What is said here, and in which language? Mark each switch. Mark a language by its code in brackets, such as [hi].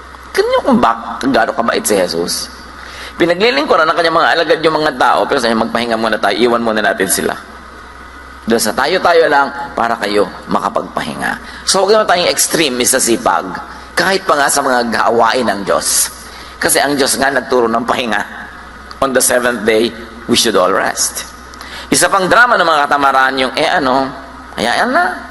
[tl] Ganyan kung gano'ng kabait si Jesus. Pinaglilingkuran ng kanyang mga alagad yung mga tao, pero sabi, magpahinga muna tayo, iwan muna natin sila. Doon sa tayo-tayo lang para kayo makapagpahinga. So huwag naman tayong extreme sa sipag, kahit pa nga sa mga gawain ng Diyos. Kasi ang Diyos nga nagturo ng pahinga. [en] On the seventh day, we should all rest. [tl] Isa pang drama ng mga katamaran yung, hayaan na.